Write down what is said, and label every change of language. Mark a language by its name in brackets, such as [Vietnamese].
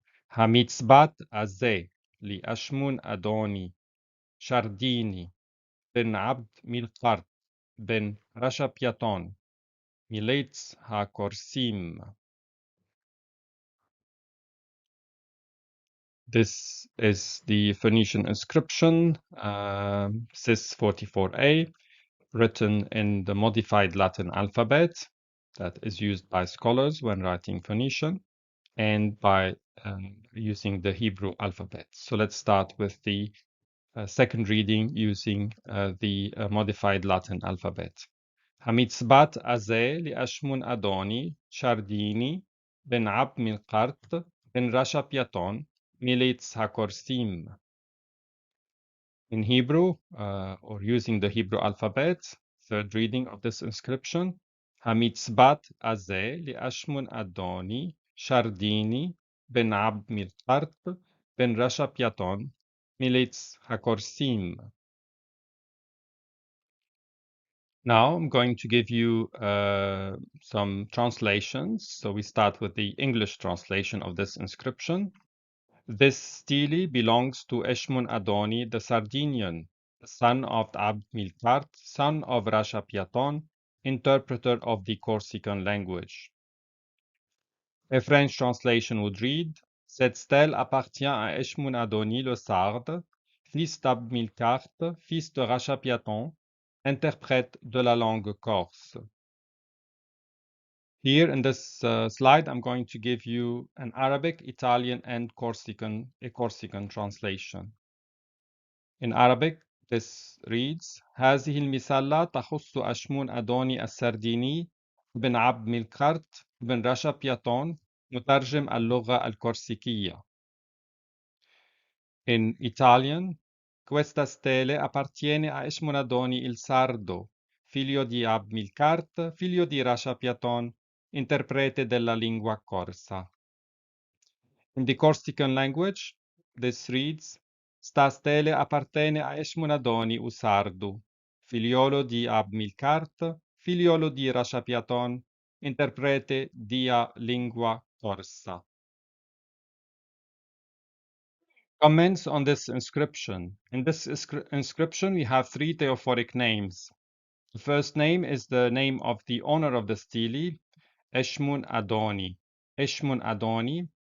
[Phoenician] המצבת הזה לאשמון-אדוני שרדיני בן עבד-מלקרת בן רשף-יתון מליץ הכרסים. [English] This is the Phoenician inscription, CIS 44A, written in the modified Latin alphabet that is used by scholars when writing Phoenician, and by using the Hebrew alphabet. So let's start with the second reading using the modified Latin alphabet. [Phoenician] המצבת הזה לאשמון-אדוני שרדיני בן עבד-מלקרת בן רשף-יתון מליץ הכרסים. [English] In Hebrew, or using the Hebrew alphabet, third reading of this inscription, [Phoenician] המצבת הזה לאשמון-אדוני שרדיני בן עבד-מלקרת בן רשף-יתון מליץ הכרסים. [English] Now I'm going to give you some translations. So we start with the English translation of this inscription. This stele belongs to Eshmunadoni the Sardinian, the son of Abd-Milkart, son of Resheph-Greek, interpreter of the Corsican language. A French translation would read, [French] Cette stèle appartient à Eshmunadoni le Sarde, fils d'Abd-Milkart, fils de Resheph-Greek, interprète de la langue corse. [English] Here in this slide, I'm going to give you an Arabic, Italian, and a Corsican translation. In Arabic, this reads, [Arabic] هذه المسلة تخص اشمون-ادوني السرديني بن عبد-ملكقرت بن رشف-يتون مترجم اللغة الكورسيكية. [English] In Italian, [Italian] Questa stele appartiene a Eshmunadoni il Sardo, figlio di Abd-Milkart, figlio di Resheph-Greek, interprete della lingua corsa. [English] In the Corsican language, this reads, [Corsican] Sta stele appartiene a Eshmunadoni il Sardo, figliolo di Abd-Milkart, figliolo di Resheph-Greek, interprete della lingua corsa. [English] Comments on this inscription. In this inscription, we have three theophoric names. The first name is the name of the owner of the stele, Eshmun-Adoni. Eshmun-Adoni